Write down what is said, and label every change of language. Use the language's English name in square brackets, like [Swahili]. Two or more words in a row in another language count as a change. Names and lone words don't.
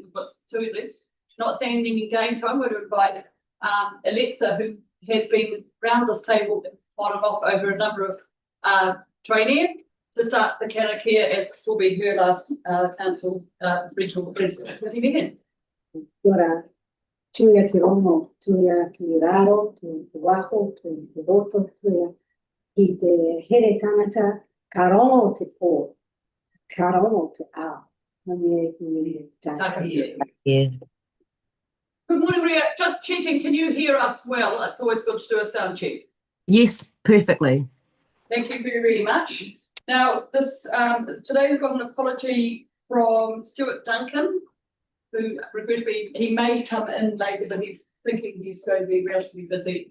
[English] We've got two at least not standing again, so I'm going to invite Alexa, who has been round this table on and off over a number of training, to start the karakia, as this will be her last council regional committee meeting. [Māori] Ora, tuia ki rongo, tuia ki raro, tuia ki waho, tuia ki roto, tuia ki te here tangata, ka rongo te pō, ka rongo te ao. [English] Yeah. Good morning, Ria. Just checking, can you hear us well? It's always good to do a sound check. Yes, perfectly. Thank you very, very much. Now, this today we've got an apology from Stuart Duncan, who regrettably he may come in later, but he's thinking he's going to be relatively busy.